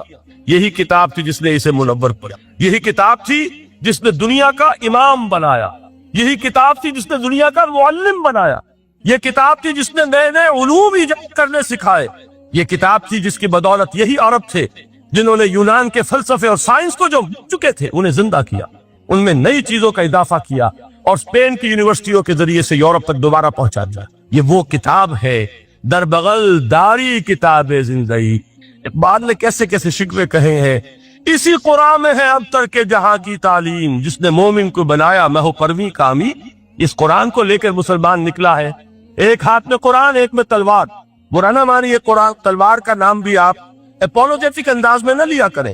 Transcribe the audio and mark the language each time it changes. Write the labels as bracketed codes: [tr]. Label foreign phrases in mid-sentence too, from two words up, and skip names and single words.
[ur] یہی کتاب تھی جس نے اسے منور کیا، یہی کتاب تھی جس نے دنیا کا امام بنایا، یہی کتاب تھی جس نے دنیا کا معلم بنایا، یہ کتاب تھی جس نے نئے نئے علوم ایجاد کرنے سکھائے، یہ کتاب تھی جس کی بدولت یہی عرب تھے جنہوں نے یونان کے فلسفے اور سائنس کو جو چکے تھے انہیں زندہ کیا، ان میں نئی چیزوں کا اضافہ کیا اور اسپین کی یونیورسٹیوں کے ذریعے سے یورپ تک دوبارہ پہنچا دیا۔ یہ وہ کتاب ہے، [fa] در بغل داری کتاب زندگی۔ [ur] اقبال نے کیسے کیسے شکوے کہے ہیں، اسی قرآن میں ہے اب تک کے جہاں کی تعلیم، جس نے مومن کو بنایا مہو پرویں کامی۔ اس قرآن کو لے کر مسلمان نکلا ہے، ایک ہاتھ میں قرآن، ایک میں تلوار۔ برا نہ مانی یہ قرآن، تلوار کا نام بھی آپ اپولوجیٹک انداز میں نہ لیا کریں۔